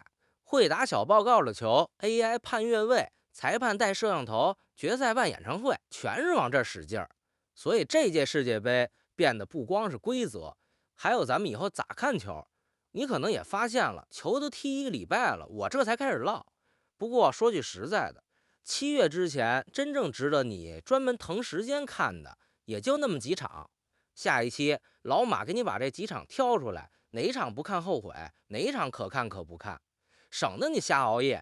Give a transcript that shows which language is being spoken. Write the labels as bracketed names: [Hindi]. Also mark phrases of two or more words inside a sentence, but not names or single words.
[Chinese] 会打小报告的球 ，AI 判越位，裁判带摄像头，决赛办演唱会，全是往这儿使劲儿。所以这届世界杯变得不光是规则，还有咱们以後咋看球。你可能也发现了，球都踢1个禮拜了，我這才開始嘮。不過說句實在的，7月之前真正值得你專門騰時間看的，也就那麼幾場。下一期老馬給你把這幾場挑出來，哪場不看後悔，哪場可看可不看，省得你瞎熬夜。